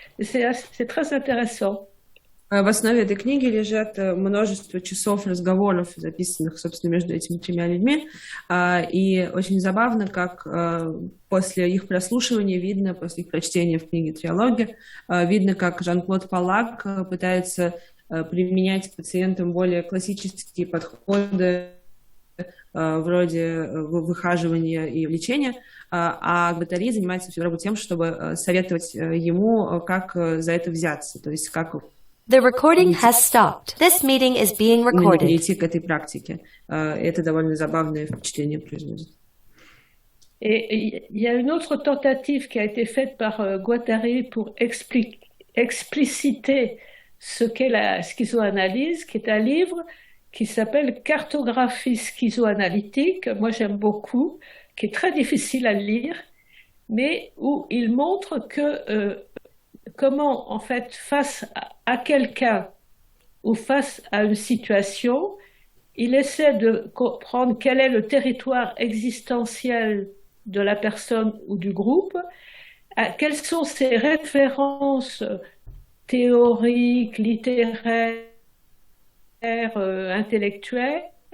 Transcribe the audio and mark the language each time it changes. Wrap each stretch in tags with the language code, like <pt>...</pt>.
<fr>Et c'est très intéressant.</fr> <ru>В основе этой книги лежат множество часов разговоров, записанных, собственно, между этими тремя людьми. И очень забавно, как после их прослушивания видно, после их прочтения в книге «Триалоги», видно, как Жан-Клод Палак пытается применять к пациентам более классические подходы вроде выхаживания и лечения, а Гваттари занимается всю работу тем, чтобы советовать ему, как за это взяться, то есть как</ru> <en>The recording has stopped. This meeting is being recorded.</en> <ru>Перейти к этой практике. Это довольно забавное впечатление производит.</ru> <fr>Et il y a une autre tentative qui a été faite par Guattari pour expliciter ce qu'est la schizoanalyse, qui est un livre qui s'appelle Cartographie schizoanalytique. Moi, j'aime beaucoup, qui est très difficile à lire, mais où il montre que comment, en fait, face à quelqu'un ou face à une situation, il essaie de comprendre quel est le territoire existentiel de la personne ou du groupe, quelles sont ses références théoriques, littéraires, intellectuelles,</fr>